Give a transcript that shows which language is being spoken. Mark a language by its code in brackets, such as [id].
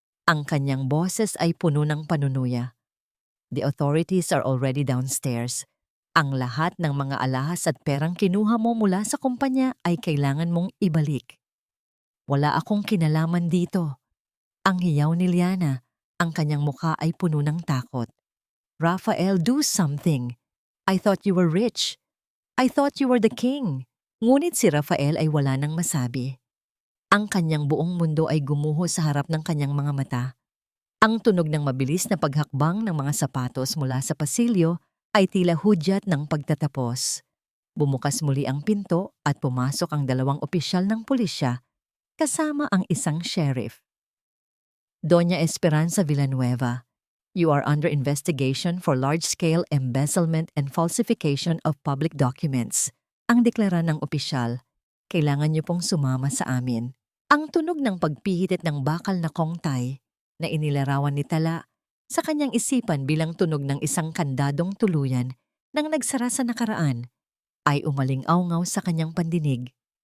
[tl] Ang kanyang boses ay puno ng panunuya. [en] The authorities are already downstairs. [tl] Ang lahat ng mga alahas at perang kinuha mo mula sa kumpanya ay kailangan mong ibalik. Wala akong kinalaman dito. Ang hiyaw ni Liana, ang kanyang mukha ay puno ng takot. [en] Rafael, do something. I thought you were rich. I thought you were the king. [tl] Ngunit si Rafael ay wala nang masabi. Ang kanyang buong mundo ay gumuho sa harap ng kanyang mga mata. Ang tunog ng mabilis na paghakbang ng mga sapatos mula sa pasilyo ay tila hudyat ng pagtatapos. Bumukas muli ang pinto at pumasok ang dalawang opisyal ng pulisya kasama ang isang sheriff. [en] Doña Esperanza Villanueva, you are under investigation for large-scale embezzlement and falsification of public documents. [tl] Ang deklara ng opisyal, kailangan niyo pong sumama sa amin. Ang tunog ng pagpihitit ng bakal na kongtay na inilarawan ni Tala sa kanyang isipan bilang tunog ng isang kandadong tuluyan nang nagsara sa nakaraan ay umaling-awngaw sa kanyang pandinig.